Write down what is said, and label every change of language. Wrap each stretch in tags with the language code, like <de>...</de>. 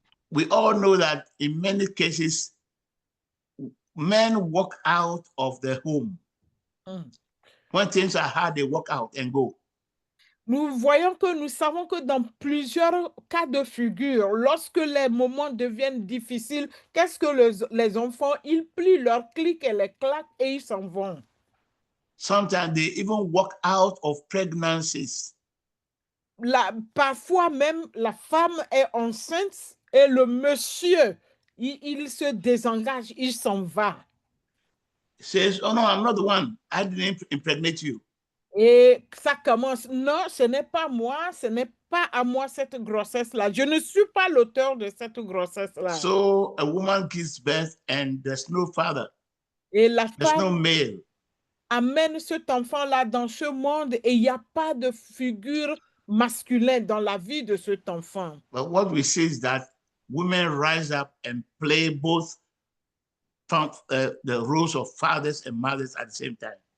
<en>We all know that in many cases, men walk out of the home. When things are hard, they walk out and go.</en> <fr>Nous savons que dans plusieurs cas de figure, lorsque les moments deviennent difficiles, qu'est-ce que les enfants, ils plient leurs clics et les claques et ils s'en vont.</fr> <en>Sometimes they even walk out of pregnancies.</en> <fr>Parfois même, la femme est enceinte et le monsieur, il se désengage, il s'en va.</fr> <en>Says, oh no, I'm not the one. I didn't impregnate you.</en> <fr>Et ça commence, non, ce n'est pas moi, ce n'est pas à moi cette grossesse-là. Je ne suis pas l'auteur de cette grossesse-là.</fr> <en>So a woman gives birth and there's no father.</en> <fr>Et la</fr> <en>There's no</en> <fr>femme</fr> <en>male.</en> <fr>amène cet enfant-là dans ce monde et il n'y a pas de figure masculine dans la vie de cet enfant.</fr> <en>But what we see is that women rise up and play both the roles of fathers and mothers at the same time.</en>